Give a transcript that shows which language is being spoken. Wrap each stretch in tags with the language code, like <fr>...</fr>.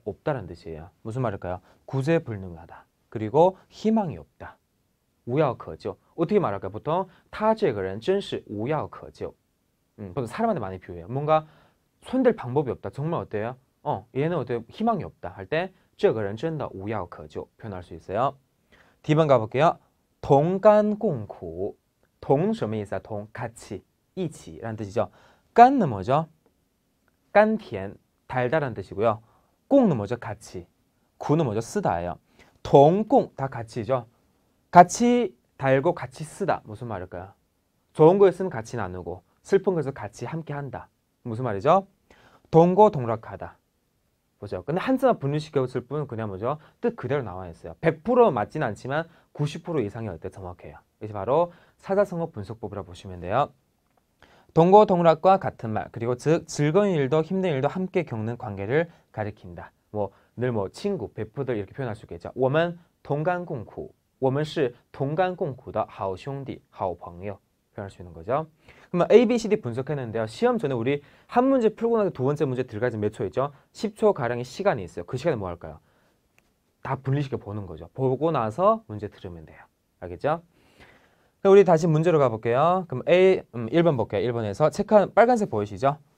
<ko>없다라는 뜻이에요. 무슨 말일까요? 구제불능하다. 그리고 희망이 없다. 无药可救 어떻게 말할까요? 보통</ko> <zh>他这个人真是无药可救</zh> <ko>보통 사람한테 많이 비유해요. 뭔가 손댈 방법이 없다. 정말 어때요? 얘는 어때요? 희망이 없다 할 때</ko> <zh>这个人真的无药可救</zh> <ko>표현할 수 있어요. D번 가볼게요.</ko> <zh>同甘共苦 동 什么意思啊?</zh> <ko>동 같이, 一起라는 뜻이죠. 깐은 뭐죠? 깐티엔 달달한 뜻이고요. 꽁은 뭐죠? 같이. 구는 뭐죠? 쓰다예요. 동꽁 다 같이죠. 같이 달고 같이 쓰다 무슨 말일까요? 좋은 거 있으면 같이 나누고 슬픈 것을 같이 함께 한다. 무슨 말이죠? 동고동락하다. 보죠. 근데 한자만 분리시켰을 뿐 그냥 뭐죠? 뜻 그대로 나와 있어요. 100% 맞진 않지만 90% 이상이 어때 정확해요. 이게 바로 사자성어 분석법이라고 보시면 돼요. 동고동락과 같은 말 그리고 즉 즐거운 일도 힘든 일도 함께 겪는 관계를 가리킨다. 뭐 늘 뭐 친구, 베프들 이렇게 표현할 수 있겠죠.</ko> <zh>我们同甘共苦我们是同甘共苦的好兄弟好朋友</zh> <ko>표현할 수 있는 거죠. 그러면 A, B, C, D 분석했는데요. 시험 전에 우리 한 문제 풀고 나서 두 번째 문제 들어가지 몇 초 있죠? 10초 가량의 시간이 있어요. 그 시간에 뭐 할까요? 다 분리시켜 보는 거죠. 보고 나서 문제 들으면 돼요. 알겠죠? 그럼 우리 다시 문제로 가볼게요. 그럼 A 1번 볼게요. 1번에서 체크한 빨간색 보이시죠?</ko>